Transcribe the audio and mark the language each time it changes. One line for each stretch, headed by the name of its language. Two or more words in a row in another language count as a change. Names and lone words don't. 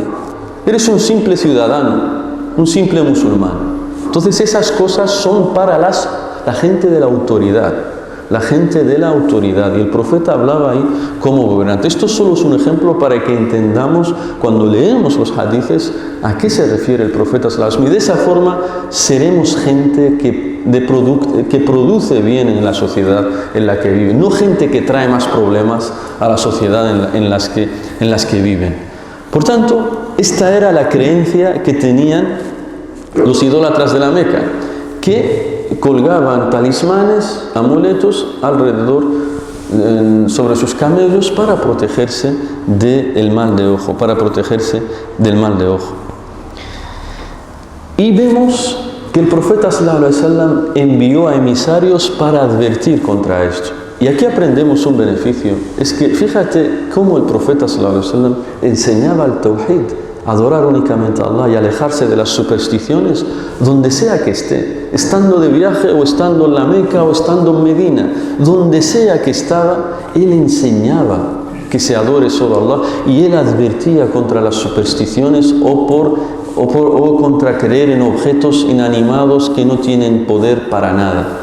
Spanish: Eres un simple ciudadano, un simple musulmán. Entonces esas cosas son para la gente de la autoridad. La gente de la autoridad. Y el profeta hablaba ahí como gobernante. Esto solo es un ejemplo para que entendamos, cuando leemos los hadices, a qué se refiere el profeta
Arabic: صلى الله عليه وسلم.
Spanish: Y de esa forma seremos gente que produce bien en la sociedad en la que vive. No gente que trae más problemas a la sociedad en las que viven. Por tanto, esta era la creencia que tenían los idólatras de la Meca, que colgaban talismanes, amuletos alrededor sobre sus camellos para protegerse del mal de ojo, Y vemos que el profeta
Arabic: صلى الله عليه وسلم
Spanish: envió a emisarios para advertir contra esto. Y aquí aprendemos un beneficio. Es que fíjate cómo el profeta
Arabic: صلى الله عليه وسلم
Spanish: enseñaba el tawhid, adorar únicamente a Allah y alejarse de las supersticiones donde sea que esté, estando de viaje o estando en la Meca o estando en Medina, donde sea que estaba, él enseñaba que se adore solo a Allah, y él advertía contra las supersticiones o contra creer en objetos inanimados que no tienen poder para nada.